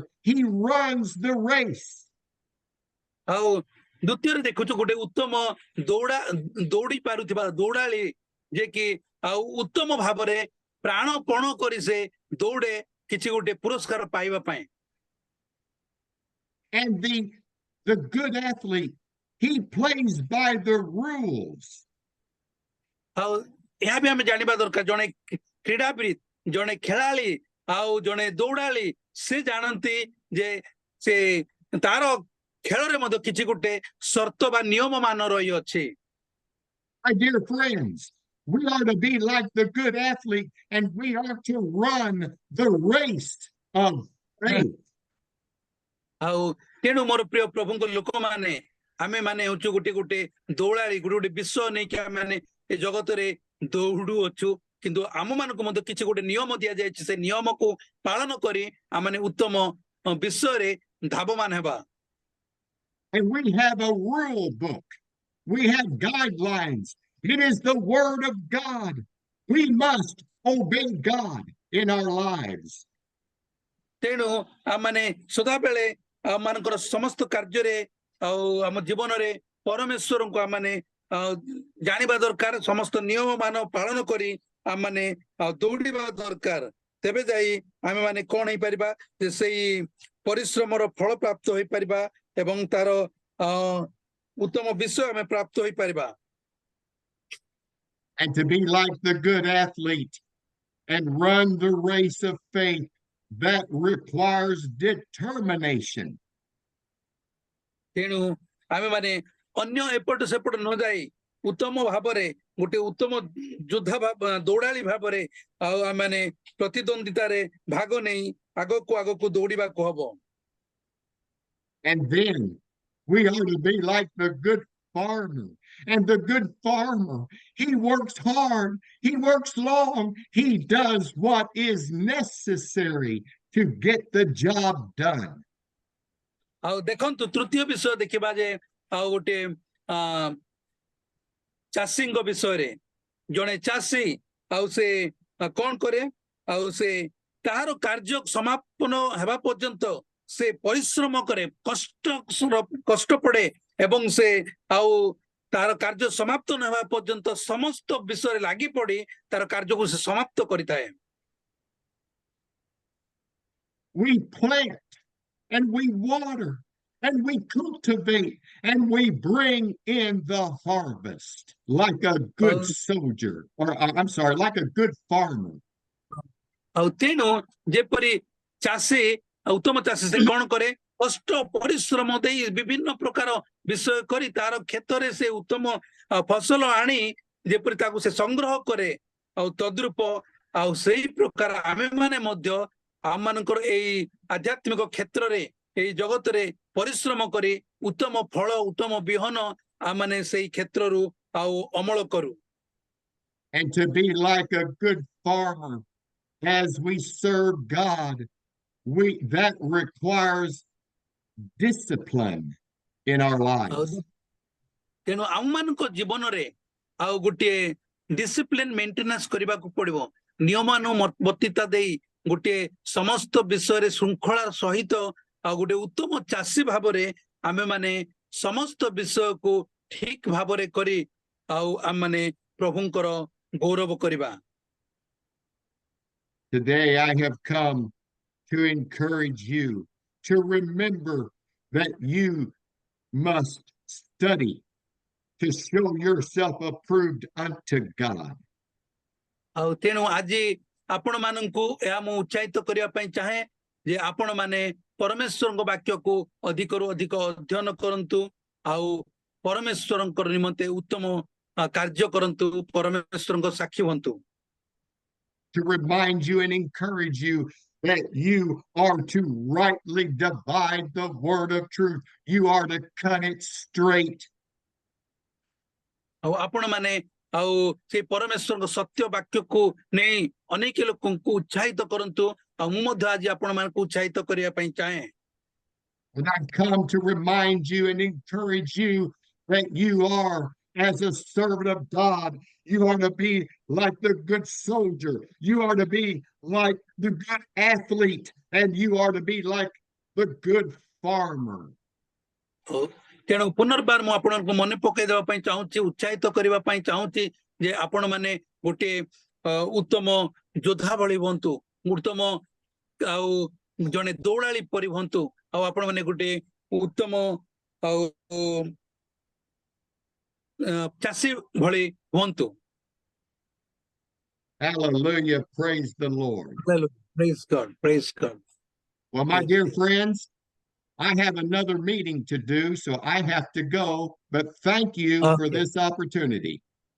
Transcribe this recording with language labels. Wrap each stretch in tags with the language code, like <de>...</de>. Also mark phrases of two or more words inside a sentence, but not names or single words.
<en>He runs the race.</en> <or>ଆଉ ଦ୍ୱିତୀୟରେ ଦେଖୁଛୁ ଗୋଟେ ଉତ୍ତମ ଦୌଡ଼ି ପାରୁଥିବା ଦୌଡ଼ାଳି ଯେ କି ଆଉ ଉତ୍ତମ ଭାବରେ ପ୍ରାଣପଣ କରି ସେ ଦୌଡ଼େ କିଛି ଗୋଟେ ପୁରସ୍କାର ପାଇବା ପାଇଁ।</or> <en>And the good athlete, he plays by the rules.</en> <or>ଆଉ ଏହା ବି ଆମେ ଜାଣିବା ଦରକାର ଜଣେ କ୍ରୀଡ଼ାବିତ ଜଣେ ଖେଳାଳି ଆଉ ଜଣେ ଦୌଡ଼ାଳି ସେ ଜାଣନ୍ତି ଯେ ସେ ତାର ଖେଳରେ ମଧ୍ୟ କିଛି ଗୋଟେ ସର୍ତ୍ତ ବା ନିୟମ ମାନ ରହିଅଛି।</or> <en>My dear friends, we are to be like the good athlete, and we are to run the race of faith.</en> <or>ଆଉ ତେଣୁ ମୋର ପ୍ରିୟ ପ୍ରଭୁଙ୍କ ଲୋକମାନେ ଆମେ ମାନେ ହଉଛୁ ଗୋଟେ ଦୌଡ଼ାଳି ଗୋଟେ ବିଷୟ ନେଇକି ଆମେ ମାନେ ଏ ଜଗତରେ ଦୌଡୁଅଛୁ କିନ୍ତୁ ଆମ ମାନଙ୍କୁ ମଧ୍ୟ କିଛି ଗୋଟେ ନିୟମ ଦିଆଯାଇଛି ସେ ନିୟମକୁ ପାଳନ କରି ଆମେ ଉତ୍ତମ ବିଷୟରେ ଧାବମାନ ହେବା।</or> <en>And we have a rule book. We have guidelines. It is the word of God. We must obey God in our lives.</en> <or>ତେଣୁ ଆମମାନେ ସଦାବେଳେ ଆମମାନଙ୍କର ସମସ୍ତ କାର୍ଯ୍ୟରେ ଆଉ ଆମ ଜୀବନରେ ପରମେଶ୍ୱରଙ୍କୁ ଆମମାନେ ଜାଣିବା ଦରକାର ସମସ୍ତ ନିୟମ ମାନ ପାଳନ କରି ଆମମାନେ ଦୌଡ଼ିବା ଦରକାର। ତେବେ ଯାଇ ଆମେ ମାନେ କଣ ହେଇପାରିବା ଯେ ସେଇ ପରିଶ୍ରମର ଫଳ ପ୍ରାପ୍ତ ହୋଇପାରିବା ଏବଂ ତାର ଉତ୍ତମ ବିଷୟ ଆମେ ପ୍ରାପ୍ତ ହୋଇପାରିବା।</or> <en>And to be like the good athlete and run the race of faith, that requires determination.</en> <or>ତେଣୁ ଆମେ ମାନେ ଅନ୍ୟ ଏପଟ ସେପଟ ନ ଯାଇ ଉତ୍ତମ ଭାବରେ ଗୋଟେ ଉତ୍ତମ ଯୋଦ୍ଧା ଦୌଡ଼ାଳି ଭାବରେ ଆଉ ଆମେ ପ୍ରତିଦ୍ୱନ୍ଦିତାରେ ଭାଗ ନେଇ ଆଗକୁ ଦୌଡ଼ିବାକୁ ହବ।</or> <en>And then we are to be like the good farmer. And the good farmer, he works hard, he works long, he does what is necessary to get the job done.</en> <or>ଆଉ ଦେଖନ୍ତୁ ତୃତୀୟ ବିଷୟ ଦେଖିବା ଯେ ଆଉ ଗୋଟେ ଚାଷୀଙ୍କ ବିଷୟରେ ଜଣେ ଚାଷୀ ଆଉ ସେ କଣ କରେ ଆଉ ସେ ତାହାର କାର୍ଯ୍ୟ ସମାପନ ହେବା ପର୍ଯ୍ୟନ୍ତ ସେ ପରିଶ୍ରମ କରେ କଷ୍ଟ ପଡେ ଏବଂ ସେ ଆଉ ତାର କାର୍ଯ୍ୟ ସମାପ୍ତ ନ ହେବା ପର୍ଯ୍ୟନ୍ତ ସମସ୍ତ ବିଷୟରେ ଲାଗି ପଡି ତାର କାର୍ଯ୍ୟକୁ ସେ ସମାପ୍ତ କରିଥାଏ।</or> <en>We plant and we water and we cultivate and we bring in the harvest like a good soldier, or I'm sorry, like a good farmer.</en> <or>ଆଉ ତେଣୁ ଯେପରି ଚାଷୀ ଉତ୍ତମ ଚାଷୀ ସେ କଣ କରେ କଷ୍ଟ ପରିଶ୍ରମ ଦେଇ ବିଭିନ୍ନ ପ୍ରକାର ବିଷୟ କରି ତାର କ୍ଷେତରେ ସେ ଉତ୍ତମ ଫସଲ ଆଣି ଯେପରି ତାକୁ ସେ ସଂଗ୍ରହ କରେ ଆଉ ତଦ୍ରୂପ ଆଉ ସେଇ ପ୍ରକାର ଆମେମାନେ ମଧ୍ୟ ଆମମାନଙ୍କର ଏଇ ଆଧ୍ୟାତ୍ମିକ କ୍ଷେତ୍ରରେ ଏଇ ଜଗତରେ ପରିଶ୍ରମ କରି ଉତ୍ତମ ଫଳ ଉତ୍ତମ ବିହନ ଆମମାନେ ସେଇ କ୍ଷେତ୍ରରୁ ଆଉ ଅମଳ କରୁ</or> <en>and to be like a good farmer as we serve God. That requires discipline in our</en> <or>ଆଉ</or> <en>lives.</en> <or>ତେଣୁ ଆମମାନଙ୍କ ଜୀବନରେ ଆଉ ଗୋଟିଏ</or> <en>discipline maintenance</en> <or>କରିବାକୁ ପଡିବ ନିୟମାନୁବର୍ତ୍ତିତା ଦେଇ ଗୋଟିଏ ସମସ୍ତ ବିଷୟରେ ଶୃଙ୍ଖଳାର ସହିତ ଆଉ ଗୋଟେ ଉତ୍ତମ ଚାଷୀ ଭାବରେ ଆମେମାନେ ସମସ୍ତ ବିଷୟକୁ ଠିକ ଭାବରେ କରି ଆଉ ଆମମାନେ ପ୍ରଭୁଙ୍କର ଗୌରବ କରିବା</or> <en>Today, I have come to encourage you to remember that you must study to show yourself approved unto God.</en> <or>ଆଉ ତେଣୁ ଆଜି ଆପଣମାନଙ୍କୁ ଏହା ମୁଁ ଉତ୍ସାହିତ କରିବା ପାଇଁ ଚାହେଁ ଯେ ଆପଣମାନେ ପରମେଶ୍ୱରଙ୍କ ବାକ୍ୟକୁ ଅଧିକରୁ ଅଧିକ ଅଧ୍ୟୟନ କରନ୍ତୁ ଆଉ ପରମେଶ୍ୱରଙ୍କ ନିମନ୍ତେ ଉତ୍ତମ କାର୍ଯ୍ୟ କରନ୍ତୁ ପରମେଶ୍ୱରଙ୍କ ସାକ୍ଷୀ ହୁଅନ୍ତୁ</or> <en>To remind you and encourage you that you are to rightly divide the word of truth. You are to cut it straight.</en> <or>ଆଉ ଆପଣମାନେ ଆଉ ସେଇ ପରମେଶ୍ୱରଙ୍କ ସତ୍ୟ ବାକ୍ୟକୁ ନେଇ ଅନେକ ଲୋକଙ୍କୁ ଉତ୍ସାହିତ କରନ୍ତୁ ଆଉ ମୁଁ ମଧ୍ୟ ଆଜି ଆପଣମାନଙ୍କୁ ଉତ୍ସାହିତ କରିବା ପାଇଁ ଚାହେଁ</or> <en>And I've come to remind you and encourage you that you are, as a servant of God, you are to be like the good soldier. You are to be like the good athlete, and you are to be like the good farmer.</en> <or>ହଉ ତେଣୁ ପୁନର୍ବାର ମୁଁ ଆପଣଙ୍କୁ ମନେ ପକାଇ ଦେବା ପାଇଁ ଚାହୁଁଛି ଉତ୍ସାହିତ କରିବା ପାଇଁ ଚାହୁଁଛି ଯେ ଆପଣମାନେ ଗୋଟିଏ ଉତ୍ତମ ଯୋଦ୍ଧା ଭଳି ହୁଅନ୍ତୁ ଉତ୍ତମ ଆଉ ଜଣେ ଦୌଡ଼ାଳି ପରି ହୁଅନ୍ତୁ ଆଉ ଆପଣମାନେ ଗୋଟିଏ ଉତ୍ତମ ଆଉ ଚାଷୀ ଭଳି ହୁଅନ୍ତୁ</or> <en>Hallelujah. Praise the Lord. Praise God. Praise God. Well, my dear friends, I have another meeting to do, so I have to go, but thank you for Okay. this opportunity.</en>